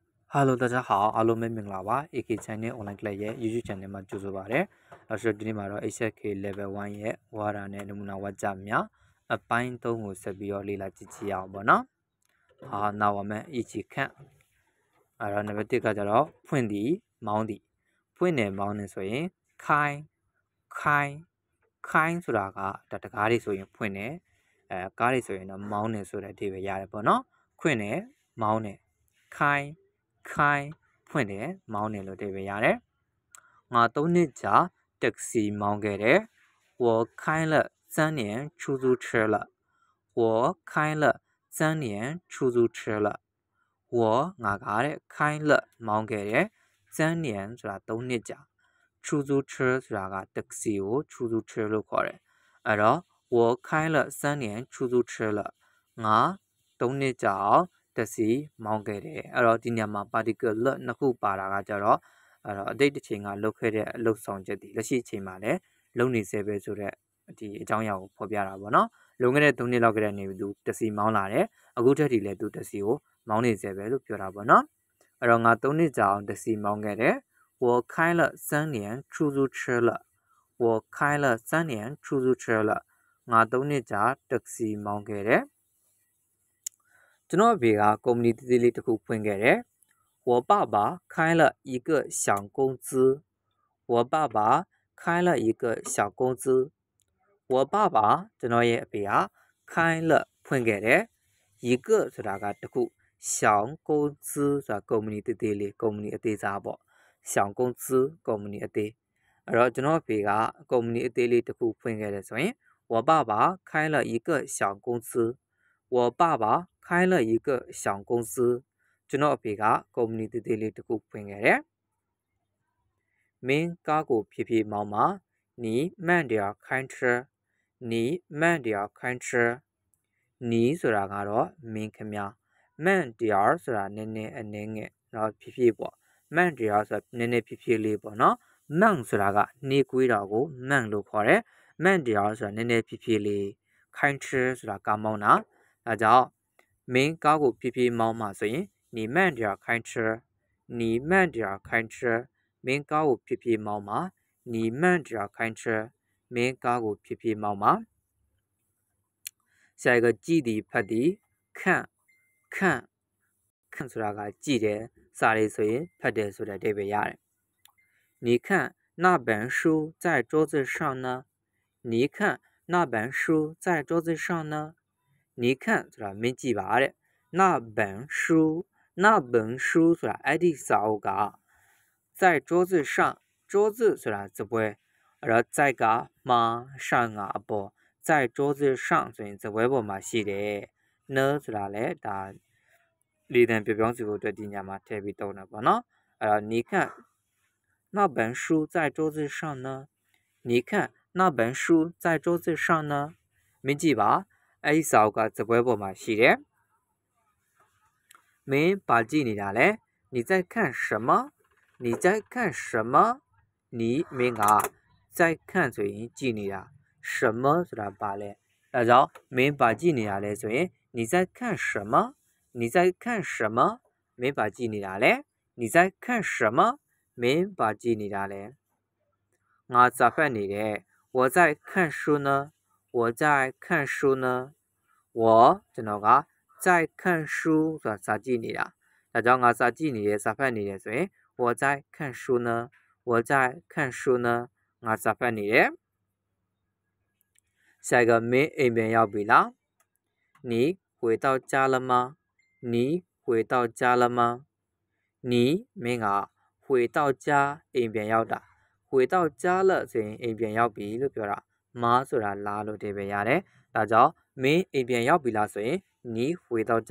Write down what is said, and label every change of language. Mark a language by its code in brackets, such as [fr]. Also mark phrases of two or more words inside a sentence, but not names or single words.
[my] Hello， [zh] 大家好，阿罗妹明啦吧 [my] ？AK channel online class ရဲ့ YouTube channel မှာကြိုဆိုပါရစေ။နောက်ဆိုဒီနေ့မှာတော့ HSK level 1ရဲ့ဝါဒနဲ့နမူနာဝါကြများအပိုင်း3ကိုဆက်ပြီးတော့လေ့လာကြည့်ကြည့်အောင်ပေါ့နော်။နောက်ပါမယ်အချီခန့်အဲ့တော့နံပါတ်1ကကြတော့ဖွင့်သည်မောင်းသည်ဖွင့်တယ်မောင်းတယ်ဆိုရင်ခိုင်း ဆိုတာကတကားတွေဆိုရင်ဖွင့်တယ်ကားတွေဆိုရင်တော့မောင်းတယ်ဆိုတဲ့အဓိပ္ပာယ်ရတယ်ပေါ့နော်။ဖွင့်တယ်မောင်းတယ်ခိုင်းဖွင့်တယ်မောင်းတယ်လို့အဓိပ္ပာယ်ရတယ်။ငါ3နှစ်ကြာတက္ကစီမောင်းခဲ့တယ်။ [zh] 我开了3年出租车了。我开了3年出租车了。 [my] ငါကတဲ့开了မောင်းခဲ့တယ်3年ဆိုတာ3နှစ်ကြာ出租车ဆိုတာကတက္ကစီကို出租车လို့ခေါ်တယ်။အဲ့တော့ [zh] 我开了3年出租车了 [my] ငါ3နှစ်ကြာအောင်တစီမောင်းခဲ့တယ်အဲ့တော့ဒီညမှာ particle နှစ်ခုပါတာကကြတော့အဲ့တော့အတိတ်တစ်ချိန်ကလုပ်ခဲ့တဲ့အလုပ်ဆောင်ချက်ဒီလက်ရှိအချိန်မှာလည်းလုပ်နေစေပဲဆိုတော့ဒီအကြောင်းအရာကိုဖော်ပြတာပေါ့နော်လုံခဲ့တဲ့3နှစ်လောက် ကနေပြီးသူတစီမောင်းလာတယ်အခုထက်ထိလည်းသူတစီကိုမောင်းနေစေပဲလို့ပြောတာပေါ့နော်အဲ့တော့ငါ3နှစ်ကြာအောင်တစီမောင်းခဲ့တယ် [zh] 我开了3年出租车了 [my] 我开了3年出租车了ငါ3နှစ်ကြာတက္ကစီမောင်းခဲ့တယ်ကျွန်တော်အဖေကကုမ္ပဏီတည်တည်လေးတစ်ခုဖွင့်ခဲ့တယ် [zh] 我爸爸开了一个小公司我爸爸开了一个小公司我爸爸 [my] ကျွန်တော်ရဲ့အဖေက [zh] 开了 [my] ဖွင့်ခဲ့တယ် [zh] 一个 [my] ဆိုတာကတစ်ခု [zh] 小公司 [my] ဆိုတာကုမ္ပဏီတည်တည်လေးကုမ္ပဏီအသေးစားပေါ့ [zh] 小公 [my] 司ကုမ္ပဏီအသေးအဲ့တော့ကျွန်တော်အဖေကကုမ္ပဏီအသေးလေးတစ်ခုဖွင့်ခဲ့တယ်ဆိုရင် [zh] 我爸爸开了一个小公司我爸爸开了一个小公司 [my] ကျွန် တော်အဖေကကုမ္ပဏီတည်တည်လေးတစ်ခုဖွင့်ခဲ့တယ်မင်းကားကိုဖြည်းဖြည်းမောင်းပါ [zh] 你慢点开车你慢点开车你 [my] ဆိုတာကတော့ မင်းခင်ဗျာ慢点ဆိုတာနည်းနည်းအနည်းငယ်တော့ဖြည်းဖြည်းပေါ့慢点ဆိုတာနည်းနည်းဖြည်းဖြည်းလေးပေါ့နော်慢ဆိုတာကနေကွေးတာကို慢လို့ခေါ်တယ်慢点ဆိုတာနည်းနည်းဖြည်းဖြည်းလေး开车ဆိုတာကားမောင်းတာဒါကြောင့်မင်းကားကိုဖြည်းဖြည်းမောင်းမှဆိုရင် [zh] 你慢点开车你慢点开车 [my] မင်းကားကိုဖြည်းဖြည်းမောင်းမှ [zh] 你慢点开车 [my] မင်းကားကိုဖြည်းဖြည်းမောင်းမှ 下一个ကြည့်သည်ဖတ်သည်看ဆိုတာကကြည့်တယ်စာရေးဆိုရင်ဖတ်တယ်ဆိုတဲ့အဓိပ္ပာယ်ရတယ် [zh] 你看那本书在桌子上呢你看那本书在桌子上呢你看 [my] ဆိုတာမင်းကြည့်ပါတဲ့ [zh] 那本书 [my] ဆိုတာအဲ့ဒီစာအုပ်က [zh] 在桌子上 [my] 桌子ဆိုတာစပွဲအဲ့တော့在ကမှာ上ကအပေါ် [zh] 在桌子上 [my] ဆိုရင်စပွဲပေါ်မှာရှိတယ်呢ဆိုတာလည်းဒါလေတံပြောင်းစီဖို့အတွက်ဒီညမှာထည့်ပြီးသုံးတာပေါ့နော်အဲ့တော့ [zh] 你看那本书在桌子上呢 [my] 你看那本书在桌子上呢မင်းကြည့်ပါအဲ့ဒီစာအုပ်ကစပွဲပေါ်မှာရှိတယ် မင်းပါကြည့်နေတာလဲ [zh] 你在看什么你在看什么 [my] 你မင်းက在看ဆိုရင်ကြည့်နေတာ什么 ဆိုတာပါလဲဒါကြောင့်မင်းပါကြည့်နေတာလဲဆိုရင် [zh] 你在看什么你在看什么 [my] မင်းပါကြည့်နေတာလဲ [zh] 你在看什么 [my] မင်းပါကြည့်နေတာလဲငါစာဖတ်နေတယ် [zh] 我在看书呢我在看书呢 [my] 我ကျွန်တော်က [zh] 在看书 [my] ဆိုတာစာကြည့်နေတာဒါကြောင့်ငါစာကြည့်နေတယ်စာဖတ်နေတယ်ဆိုရင် [zh] 我在看书呢我在看书呢 [my] ငါစာဖတ်နေတယ် 下一个မင်းအိမ်ပြန်ရောက်ပြီလား [zh] 你回到家了吗你回到家了吗 [my] 你မင်းက [zh] 回到家 [my] အိမ်ပြန်ရောက်တာ [zh] 回到家了 [my] ဆို ရင်အိမ်ပြန်ရောက်ပြီလို့ပြောတာမဆိုတာလာလို့အဓိပ္ပာယ်ရတယ်ဒါကြောင့်မင်းအိမ်ပြန်ရောက်ပြီလားဆိုရင် [zh] 你回到家